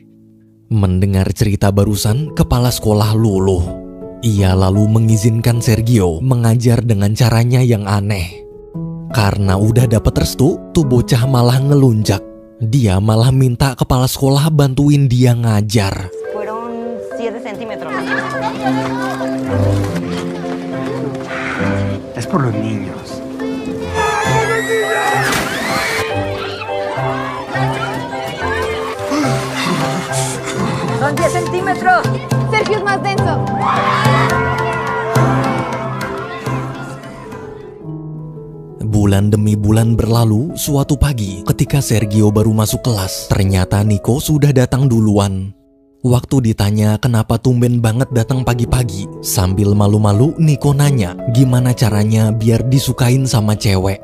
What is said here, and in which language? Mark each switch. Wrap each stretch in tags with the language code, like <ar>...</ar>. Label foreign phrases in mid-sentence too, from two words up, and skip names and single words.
<id>Mendengar cerita barusan, kepala sekolah luluh. Ia lalu mengizinkan Sergio mengajar dengan caranya yang aneh. Karena udah dapat restu, tuh bocah malah ngelunjak. Dia malah minta kepala sekolah bantuin dia ngajar.</id> <es>Fueron 7 centímetros. Es por los niños. Son 10 centímetros. Sergio es más denso.</es> <id>Bulan demi bulan berlalu, suatu pagi ketika Sergio baru masuk kelas, ternyata Nico sudah datang duluan. Waktu ditanya kenapa tumben banget datang pagi-pagi, sambil malu-malu Nico nanya gimana caranya biar disukain sama cewek.</id>